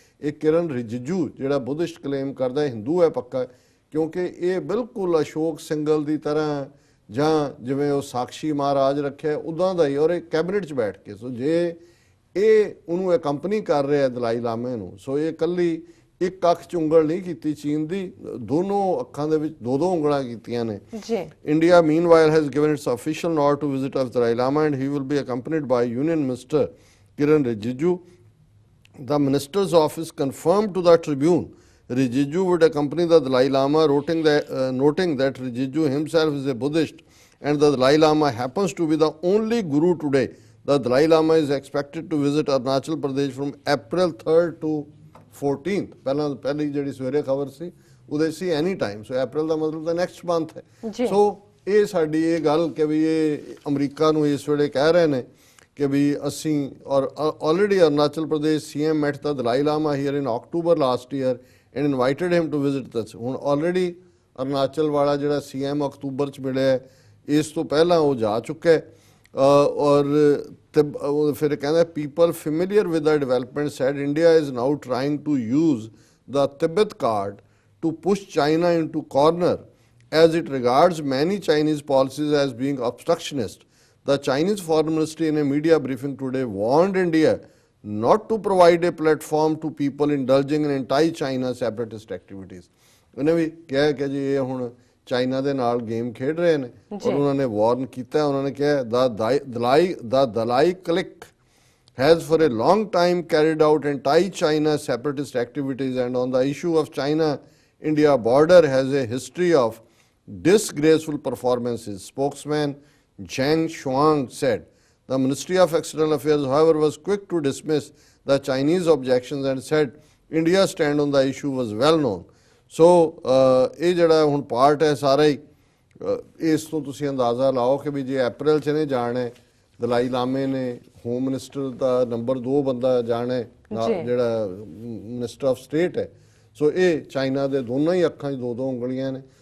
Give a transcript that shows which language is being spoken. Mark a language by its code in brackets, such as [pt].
[pa] ਇਹ ਕਿਰਨ ਰਿਜਿਜੂ ਜਿਹੜਾ Buddhist claim ਕਰਦਾ ਹਿੰਦੂ ਹੈ ਪੱਕਾ, ਕਿਉਂਕਿ ਇਹ ਬਿਲਕੁਲ ਅਸ਼ੋਕ ਸਿੰਘਲ ਦੀ ਤਰ੍ਹਾਂ ਜਾਂ ਜਿਵੇਂ ਉਹ ਸਾਕਸ਼ੀ ਮਹਾਰਾਜ ਰੱਖਿਆ ਉੱਦਾਂ ਦਾ ਹੀ, ਔਰ ਇਹ ਕੈਬਨਿਟ 'ਚ ਬੈਠ ਕੇ। ਸੋ ਜੇ ਇਹ ਉਹਨੂੰ ਐਕੰਪਨੀ ਕਰ ਰਿਹਾ ਦਲਾਈ ਲਾਮੇ ਨੂੰ, ਸੋ ਇਹ ਇਕੱਲੀ ਇੱਕ ਅੱਖ 'ਚ ਉਂਗਲ ਨਹੀਂ ਕੀਤੀ ਚੀਨ ਦੀ, ਦੋਨੋਂ ਅੱਖਾਂ ਦੇ ਵਿੱਚ ਦੋ ਉਂਗਲਾਂ ਕੀਤੀਆਂ ਨੇ। [en] India meanwhile has given its official nod to visit of Dalai Lama and he will be accompanied by Union Minister Kiren Rijiju. The minister's office confirmed to the Tribune Rijiju would accompany the Dalai Lama, noting that Rijiju himself is a Buddhist and the Dalai Lama happens to be the only guru today. The Dalai Lama is expected to visit Arunachal Pradesh from April 3rd to 14th. [pa] ਪਹਿਲੀ ਜਿਹੜੀ ਸਵੇਰੇ ਖਬਰ ਸੀ ਉਹਦੇ ਸੀ any time, ਸੋ ਅਪ੍ਰੈਲ ਦਾ ਮਤਲਬ ਤਾਂ next month ਹੈ। ਸੋ ਇਹ ਸਾਡੀ ਇਹ ਗੱਲ ਕਿ ਵੀ ਇਹ ਅਮਰੀਕਾ ਨੂੰ ਇਸ ਵੇਲੇ ਕਹਿ ਰਹੇ ਨੇ ਕਿ ਵੀ ਅਸੀਂ, ਔਰ already Arunachal Pradesh [en] CM met the Dalai Lama here in October last year and invited him to visit us. [pa] ਹੁਣ ਆਲਰੇਡੀ ਅਰੁਣਾਚਲ ਵਾਲਾ ਜਿਹੜਾ CM ਅਕਤੂਬਰ 'ਚ ਮਿਲਿਆ, ਇਸ ਤੋਂ ਪਹਿਲਾਂ ਉਹ ਜਾ ਚੁੱਕਾ ਹੈ। ਔਰ ਫਿਰ ਕਹਿੰਦਾ [en] people familiar with the development said India is now trying to use the Tibet card to push China into corner as it regards many Chinese policies as being obstructionist. The Chinese Foreign Ministry in a media briefing today warned India not to provide a platform to people indulging in anti-China separatist activities. [pa] ਉਹਨੇ ਵੀ ਕਿਹਾ ਕਿ ਜੀ ਇਹ ਹੁਣ China ਦੇ ਨਾਲ game ਖੇਡ ਰਹੇ ਨੇ ਔਰ ਉਹਨਾਂ ਨੇ ਵਾਰਨ ਕੀਤਾ। ਉਹਨਾਂ ਨੇ ਕਿਹਾ [en] the Dalai clique has for a long time carried out anti-China separatist activities and on the issue of China-India border has a history of disgraceful performances. Spokesman Zhang Shuang said the Ministry of External Affairs, however, was quick to dismiss the Chinese objections and said India's stand on the issue was well known. [pa] So ਇਹ ਜਿਹੜਾ ਹੁਣ part ਹੈ ਸਾਰਾ ਹੀ ਇਸ ਤੋਂ ਤੁਸੀਂ ਅੰਦਾਜ਼ਾ ਲਾਓ ਕਿ ਵੀ ਜੇ ਅਪ੍ਰੈਲ 'ਚ ਨੇ ਜਾਣਾ ਹੈ, ਦਲਾਈ ਲਾਮੇ ਨੇ ਹੋਮ ਮਿਨਿਸਟਰ ਦਾ ਨੰਬਰ 2 ਬੰਦਾ ਜਾਣਾ ਹੈ, ਜਿਹੜਾ ਮਿਨਿਸਟਰ ਆਫ ਸਟੇਟ ਹੈ, ਸੋ ਇਹ ਚਾਈਨਾ ਦੇ ਦੋਨਾਂ ਹੀ ਅੱਖਾਂ 'ਚ 2-2 ਉਂਗਲੀਆਂ ਨੇ।